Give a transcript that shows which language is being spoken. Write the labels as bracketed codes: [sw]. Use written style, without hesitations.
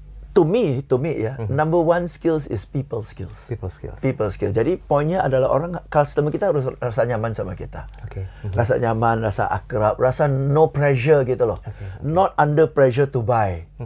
[en] To me ya, number one skills is people skills. People skills. People skills. [id] Jadi poinnya adalah customer kita harus rasa nyaman sama kita. Oke. Rasa nyaman, rasa akrab, rasa [en] no pressure [id] gitu loh. [en] Not under pressure to buy.